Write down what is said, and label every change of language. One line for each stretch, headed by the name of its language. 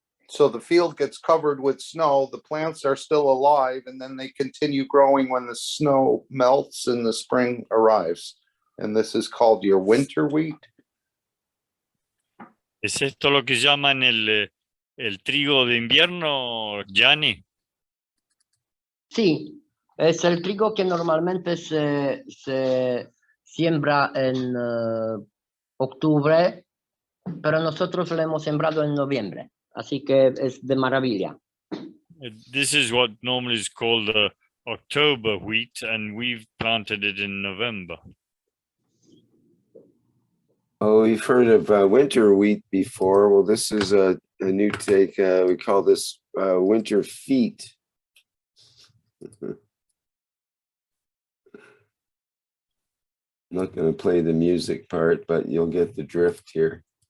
English: So the field gets covered with snow, the plants are still alive, and then they continue growing when the snow melts and the spring arrives. And this is called your winter wheat.
Spanish: ¿Es esto lo que llaman el trigo de invierno, Gianni? Sí, es el trigo que normalmente se siembra en octubre, pero nosotros lo hemos sembrado en noviembre, así que es de maravilla.
English: This is what normally is called October wheat, and we've planted it in November. Oh, we've heard of winter wheat before. Well, this is a new take. We call this winter feet. I'm not going to play the music part, but you'll get the drift here.